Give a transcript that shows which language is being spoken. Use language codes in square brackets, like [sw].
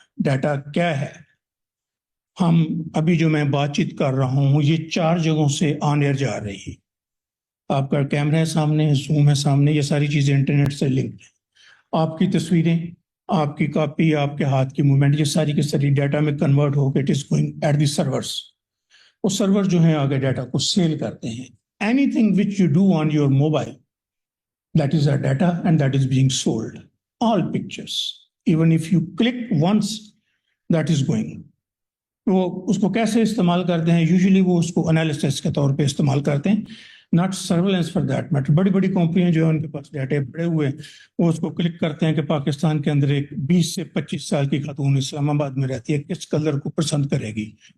[ur] Data کیا ہے؟ ہم ابھی جو میں بات چیت کر رہا ہوں یہ 4 جگہوں سے آن ایئر جا رہی ہے. آپ کا کیمرہ ہے سامنے, زوم ہے سامنے, یہ ساری چیزیں انٹرنیٹ سے لنکڈ ہیں. آپ کی تصویریں, آپ کی کاپی, آپ کے ہاتھ کی موومنٹ, یہ ساری کی ساری ڈیٹا میں کنورٹ ہو کے [en] It is going at the servers. [ur] وہ سرور جو ہیں آگے ڈیٹا کو سیل کرتے ہیں. [en] Anything which you do on your mobile that is our data and that is being sold. All pictures, even if you click once, that is going. [ur] وہ اس کو کیسے استعمال کرتے ہیں؟ یوزلی وہ اس کو انالیسس کے طور پہ استعمال کرتے ہیں, [en] Not surveillance for that matter. [ur] بڑی بڑی کمپنیاں جو ہیں ان کے پاس ڈیٹا پڑے ہوئے ہیں, وہ اس کو کلک کرتے ہیں کہ پاکستان کے اندر ایک 20 سے 25 سال کی خاتون اسلام آباد میں رہتی ہے, کس کلر کو پسند کرے گی.